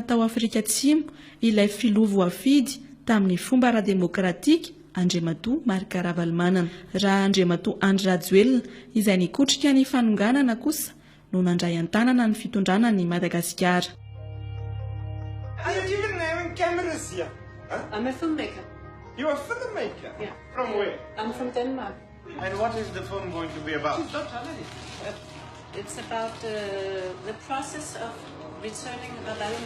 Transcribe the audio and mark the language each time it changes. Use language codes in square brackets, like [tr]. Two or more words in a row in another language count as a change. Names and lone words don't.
[mg] tao Afrika Atsimo ilay filoha voafidy tamin'ny fomba ara-demokratika Andriamatoa Marc Ravalomanana. Raha Andriamatoa Andry Rajoelina izay nikotrika ny fanonganana kosa no nandray an-tanana ny fitondrana ny Madagasikara. [en] Are you even having cameras here? Huh? I'm a filmmaker. You're a filmmaker? Yeah. From where? I'm from Denmark. And what is the film going to be about? It's about the process of returning Ravalomanana.